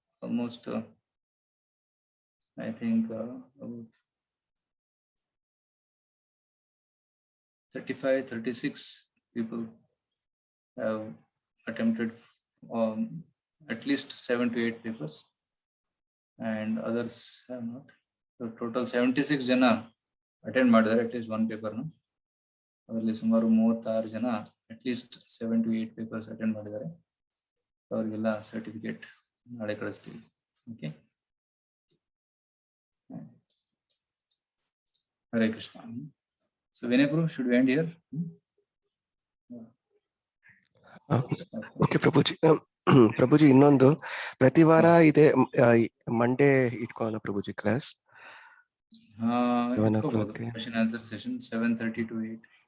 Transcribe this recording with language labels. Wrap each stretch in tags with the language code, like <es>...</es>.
<en>Almost I think 35-36 people have attempted at least 7 to 8 papers and others have not.</en> <kn>So total 76 ಜನ attend ಮಾಡಿದ್ದಾರೆ</kn> <en>at least one paper.</en> <kn>ಅದರಲ್ಲಿ ಸುಮಾರು 36 ಜನ</kn> <en>at least 7 to 8 papers</en> <kn>attend ಮಾಡಿದ್ದಾರೆ. ಅವರಿಗೆಲ್ಲ certificate ನಾಳೆ ಕಳಿಸ್ತೀವಿ. Okay, Hare Krishna.</kn> <en>So Vinay Prabhu, should we end here?</en> <kn>Okay ಪ್ರಭುಜಿ. ಪ್ರಭುಜಿ ಇನ್ನೊಂದು, ಪ್ರತಿ ವಾರ ಇದೆ ಮಂಡೇ ಇಟ್ಕೊಳ್ಳೋಣ ಪ್ರಭುಜಿ class?</kn> <en>Question answer session 7:30 to 8.</en>